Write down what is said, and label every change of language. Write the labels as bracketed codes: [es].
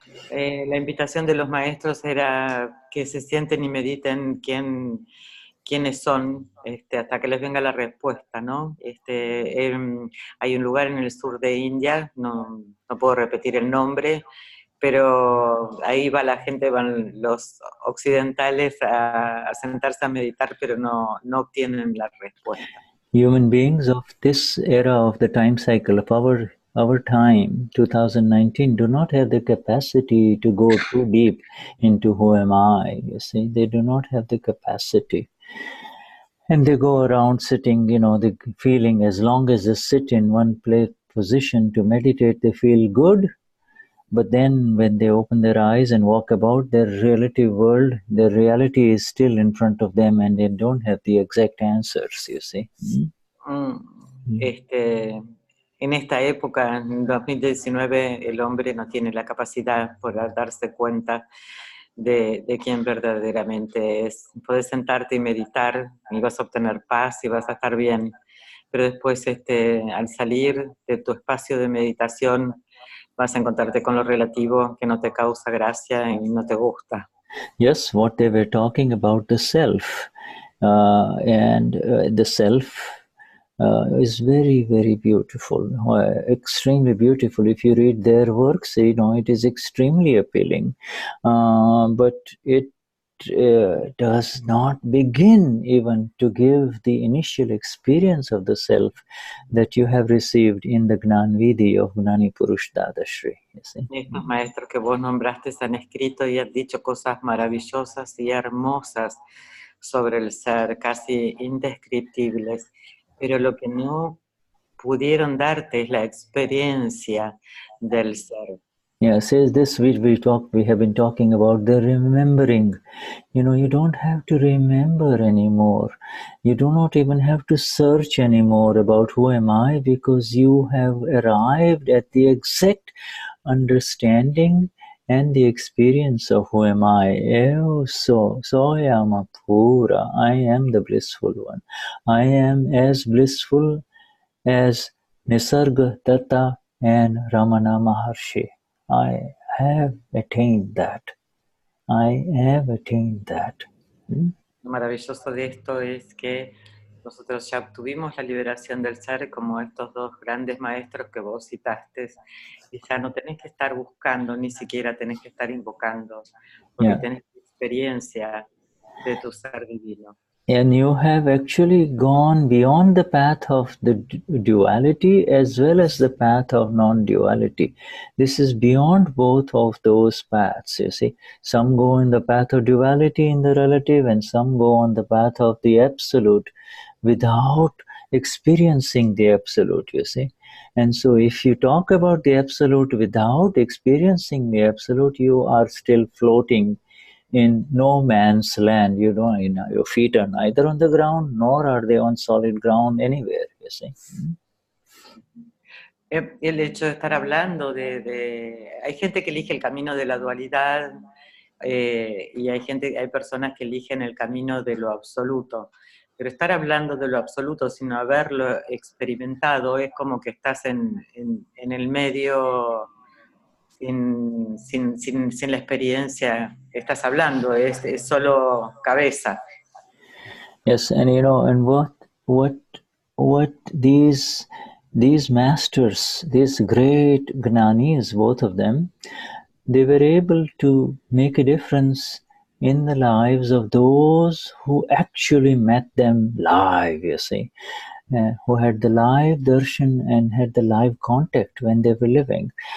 [es] La invitación de los maestros era que se sienten y mediten quiénes son hasta que les venga la respuesta, ¿no? Hay un lugar en el sur de India, no puedo repetir el nombre, pero ahí va la gente, van los occidentales a sentarse a meditar, pero no obtienen la respuesta. [en] Human beings of this era of the time cycle of our time, 2019, do not have the capacity to go too deep into who am I, you see. They do not have the capacity. And they go around sitting, you know, the feeling as long as they sit in one position to meditate, they feel good. But then when they open their eyes and walk about their relative world, their reality is still in front of them and they don't have the exact answers, you see. [es] En esta época, en 2019, el hombre no tiene la capacidad para darse cuenta de quién verdaderamente es. Puedes sentarte y meditar y vas a obtener paz y vas a estar bien, pero después al salir de tu espacio de meditación vas a encontrarte con lo relativo que no te causa gracia y no te gusta. [en] Yes, what they were talking about the self, and the self is very, very beautiful, extremely beautiful. If you read their works, you know, it is extremely appealing, but it does not begin even to give the initial experience of the self that you have received in the Gnani Vidhi of Gnani Purush Dadashri. [es] Estos maestros que vos nombraste han escrito y han dicho cosas maravillosas y hermosas sobre el ser, casi indescriptibles, pero lo que no pudieron darte es la experiencia del ser. [en] Yeah, says this, we have been talking about the remembering. You know, you don't have to remember anymore. You do not even have to search anymore about who am I, because you have arrived at the exact understanding and the experience of who am I. Oh, soy Amapura. I am the blissful one. I am as blissful as Nisargadatta and Ramana Maharshi. I have attained that. I have attained that. [es] Lo maravilloso de esto es que nosotros ya obtuvimos la liberación del ser como estos dos grandes maestros que vos citaste, y ya no tenés que estar buscando, ni siquiera tenés que estar invocando, porque tenés experiencia de tu ser divino. [en] And you have actually gone beyond the path of the duality as well as the path of non-duality. This is beyond both of those paths, you see. Some go in the path of duality in the relative, and some go on the path of the absolute without experiencing the absolute, you see. And so if you talk about the absolute without experiencing the absolute, you are still floating in no man's land. You don't, your feet are neither on the ground nor are they on solid ground anywhere, you see. [es] El hecho de estar hablando hay gente que elige el camino de la dualidad, y hay personas que eligen el camino de lo absoluto, pero estar hablando de lo absoluto sin haberlo experimentado es como que estás en el medio sin la experiencia que estás hablando, es solo cabeza. [en] Yes, and and what these masters, these great Gnanis, both of them, they were able to make a difference in the lives of those who actually met them live, you see, who had the live darshan and had the live contact when they were living.